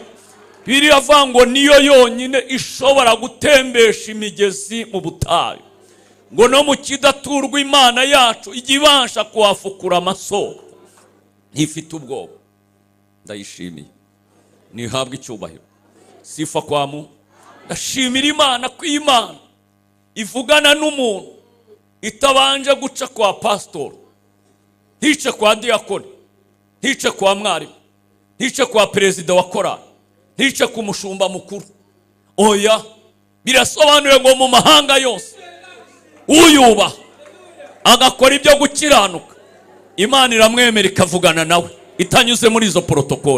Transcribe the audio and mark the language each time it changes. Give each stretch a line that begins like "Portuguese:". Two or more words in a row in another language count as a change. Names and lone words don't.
Kinyarwanda: Biravuga ngo niyo yonyine ishobora gutembesha imigezi mu butayu, ngo no mu kidaturwa Imana yacu ijya ibasha kuhafukura amasoko. Ntifite ubwoba. Ndayishimiye, nihabwa icyubahiro.
Swahili: Sifa kwa Mungu.
Kinyarwanda: Ndashimira Imana ko Imana ivugana n'umuntu itabanje guca kwa pastor, ntice kwa diakoni, ntice kwa mwarimu, ntice kwa perezida wa korali, ntice ku mushumba mukuru. Oya, birasobanuye ngo mu mahanga yose uyubaha agakora ibyo gukiranuka, Imana iramwemera ikavugana nawe itanyuze muri izo protokole.